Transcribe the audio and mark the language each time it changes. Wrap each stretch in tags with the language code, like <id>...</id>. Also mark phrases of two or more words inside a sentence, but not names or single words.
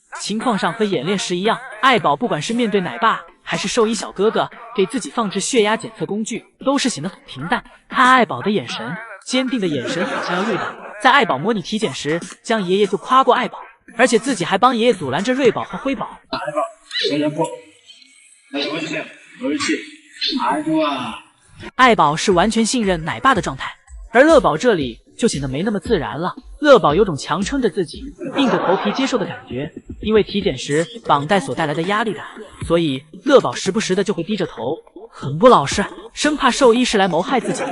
<zh>情况上和演练时一样，爱宝不管是面对奶爸还是兽医小哥哥给自己放置血压检测工具，都是显得很平淡。看爱宝的眼神，坚定的眼神好像要瑞宝。在爱宝模拟体检时，将爷爷就夸过爱宝，而且自己还帮爷爷阻拦着瑞宝和辉宝。</zh> <ko>爱宝，手 잡고 다시 보여주세요. 옳지. 아 좋아.</ko> <zh>爱宝是完全信任奶爸的状态，而乐宝这里就显得没那么自然了。乐宝有种强撑着自己，硬着头皮接受的感觉。因为体检时绑带所带来的压力感，所以乐宝时不时的就会低着头，很不老实，生怕兽医是来谋害自己的。</zh>